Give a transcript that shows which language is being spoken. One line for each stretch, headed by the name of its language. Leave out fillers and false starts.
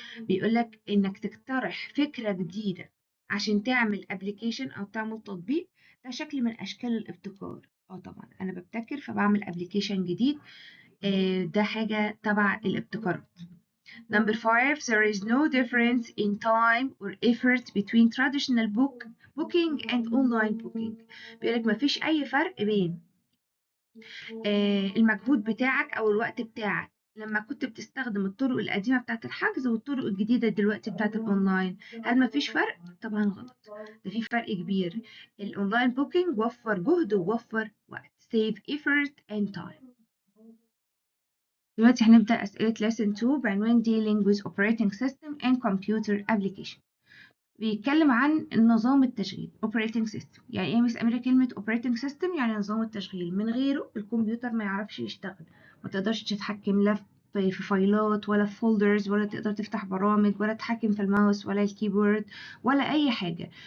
Arabic: بيقولك إنك تقترح فكرة جديدة عشان تعمل application أو تعمل تطبيق، ده شكل من أشكال الابتكار. طبعا أنا ببتكر فبعمل application جديد، ده حاجة تبع الابتكار.
English: Number 5 there is no difference in time or effort between traditional booking and online booking.
Arabic: بيقولك مفيش أي فرق بين المجهود بتاعك أو الوقت بتاعك لما كنت بتستخدم الطرق القديمة بتاعة الحجز والطرق الجديدة دلوقتي بتاعة الأونلاين. هل مفيش فرق؟ طبعا غلط، ده في فرق كبير. الأونلاين بوكينج وفر جهد ووفر وقت،
English: save effort and time.
Arabic: دلوقتي هنبدأ أسئلة lesson 2 بعنوان
English: dealing with operating system and computer application.
Arabic: بيتكلم عن نظام التشغيل operating system. يعني ايه مس أميرة كلمة operating system؟ يعني نظام التشغيل، من غيره الكمبيوتر ما يعرفش يشتغل، ما تقدرش تتحكم لا في فايلات ولا في فولدرز، ولا تقدر تفتح برامج، ولا تتحكم في الماوس ولا الكيبورد ولا أي حاجة.